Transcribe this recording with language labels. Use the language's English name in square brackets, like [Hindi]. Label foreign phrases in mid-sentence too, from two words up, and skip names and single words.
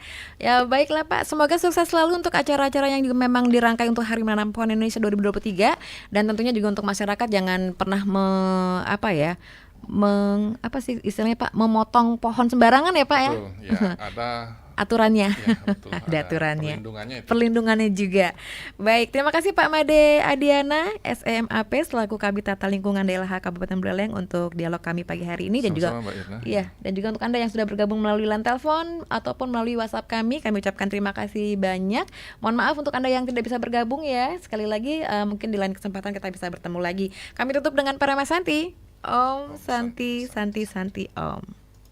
[Indonesian] Ya baiklah Pak, semoga sukses selalu untuk acara-acara yang juga memang dirangkai untuk Hari Menanam Pohon Indonesia 2023. Dan tentunya juga untuk masyarakat jangan pernah istilahnya Pak, memotong pohon sembarangan ya Pak. Betul, ya ada aturannya. Ya, betul, ada aturannya. Perlindungannya itu. Perlindungannya juga. Baik, terima kasih Pak Made Adiana, SEMAP selaku Kabid Tata Lingkungan DLH Kabupaten Buleleng untuk dialog kami pagi hari ini. Dan juga dan juga untuk Anda yang sudah bergabung melalui line telepon ataupun melalui WhatsApp kami ucapkan terima kasih banyak. Mohon maaf untuk Anda yang tidak bisa bergabung ya. Sekali lagi mungkin di lain kesempatan kita bisa bertemu lagi. Kami tutup dengan Parama Santi. [Sanskrit] Om Santi Santi Santi Om.